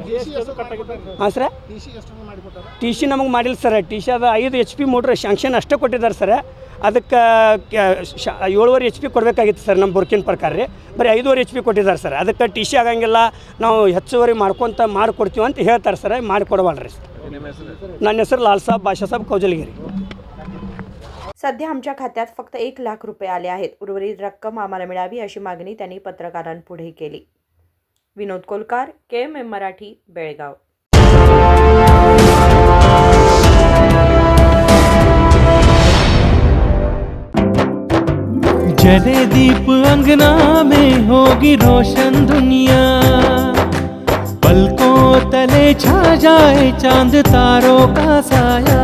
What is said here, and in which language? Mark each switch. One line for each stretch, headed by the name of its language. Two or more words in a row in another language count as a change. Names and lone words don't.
Kannada: ಹಾಂ ಸರ್ TC ನಮಗೆ ಮಾಡಿಲ್ಲ ಸರ್, TC ಅದು 5 HP
English: motor sanction
Kannada: ಅಷ್ಟೇ ಕೊಟ್ಟಿದ್ದಾರೆ ಸರ್। ಅದಕ್ಕೆ 7.5 HP ಕೊಡಬೇಕಾಗಿತ್ತು ಸರ್ ನಮ್ಮ ಬುರ್ಕಿನ ಪ್ರಕಾರ ರೀ, ಬರೀ 5.5 HP ಕೊಟ್ಟಿದ್ದಾರೆ ಸರ್। ಅದಕ್ಕೆ TC ಆಗಂಗಿಲ್ಲ ನಾವು ಹೆಚ್ಚುವರಿ ಮಾಡಿಕೊಡ್ತೀವಿ ಅಂತ ಹೇಳ್ತಾರೆ ಸರ್, ಮಾಡಿಕೊಡವಲ್ರಿ ಸರ್। ನನ್ನ ಹೆಸರು लालसाहेब बाशासाहेब कौजलगे।
Marathi: सध्या आमच्या खात्यात फक्त 1 लाख रुपये आले आहेत, उर्वरित रक्कम आम्हाला मिळावी अशी मागणी त्यांनी पत्रकारांपुढे केली। विनोद कोलकार, KMM मराठी, बेळगाव।
Hindi: जले दीप अंगना में होगी रोशन दुनिया, पलकों तले छा जाए चांद तारों का साया,